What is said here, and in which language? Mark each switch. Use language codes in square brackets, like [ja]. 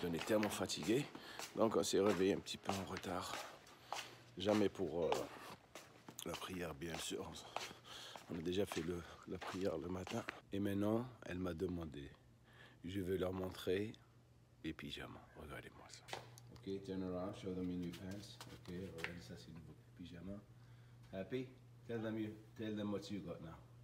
[fr] On est tellement fatigués, donc on s'est réveillé un petit peu en retard. Jamais pour la prière, bien sûr. On a déjà fait la prière le matin. Et maintenant, elle m'a demandé. Je vais leur montrer les pyjamas. Regardez-moi ça. [en] Ok, turn around, show them your new pants. [fr] Ok, regardez ça, c'est le nouveau pyjama. [en] Happy? Tell them what you got now.